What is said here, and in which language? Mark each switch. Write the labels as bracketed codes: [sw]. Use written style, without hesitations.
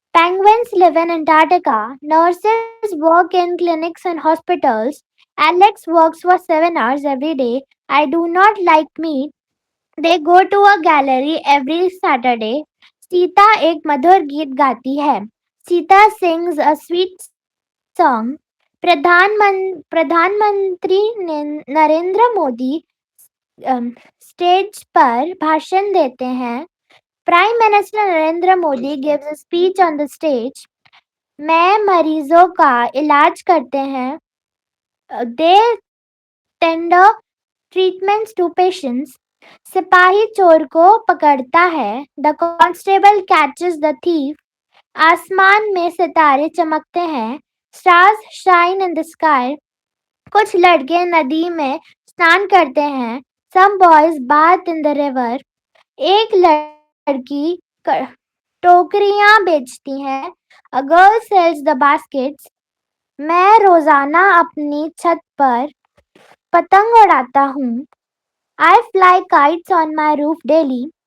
[en] Penguins live in Antarctica. Nurses work in clinics and hospitals. Alex works for 7 hours every day. I do not like meat. They go to a gallery every Saturday. [hi] Sita एक मधुर गीत गाती है. [en] Sita sings a sweet song. [hi] प्रधानमंत्री Narendra Modi stage पर भाषण देते हैं. [en] Prime minister Narendra Modi gives a speech on the stage. [hi] में मरीजों का इलाज करते हैं. [en] They tender treatments to patients. [hi] सिपाही चोर को पकड़ता है. [en] The constable catches the thief. [hi] आसमान में सितारे चमकते हैं. [en] Stars shine in the sky. [hi] कुछ लड़के नदी में स्नान करते हैं. [en] Some boys bath in the river. [hi] एक लड़की टोकरियां बेचती है. [en] A girl sells the baskets. [hi] मैं रोजाना अपनी छत पर पतंग उड़ाता हूँ. [en] I fly kites on my roof daily.